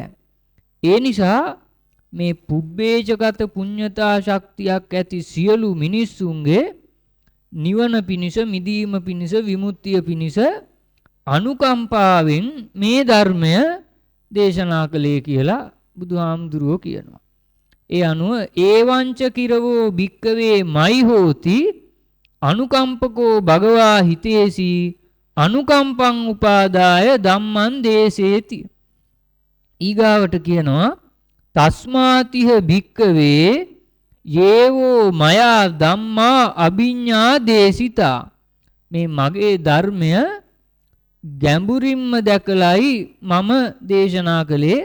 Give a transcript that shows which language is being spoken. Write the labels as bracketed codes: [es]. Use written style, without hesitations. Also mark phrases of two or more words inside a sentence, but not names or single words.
[si] ඒ නිසා මේ පුබ්බේජගත පුඤ්ඤතා ශක්තියක් ඇති සියලු මිනිස්සුන්ගේ නිවන පිණිස මිදීම පිණිස විමුක්තිය පිණිස අනුකම්පාවෙන් මේ ධර්මය දේශනා කළේ කියලා බුදුහාමුදුරුවෝ කියනවා. ඒ අනුව [pi] ඒවංච කිරවෝ භික්කවේ මයි හෝති අනුකම්පකෝ භගවා හිතේසි අනුකම්පං උපාදාය ධම්මං දේශේති. [si] ඊගාවට කියනවා [pi] තස්මාතිහ භික්කවේ යේවෝ මයා ධම්මා අභිඤ්ඤා දේශිතා. [si] මේ මගේ ධර්මය ගැඹුරින්ම දැකලයි මම දේශනා කළේ.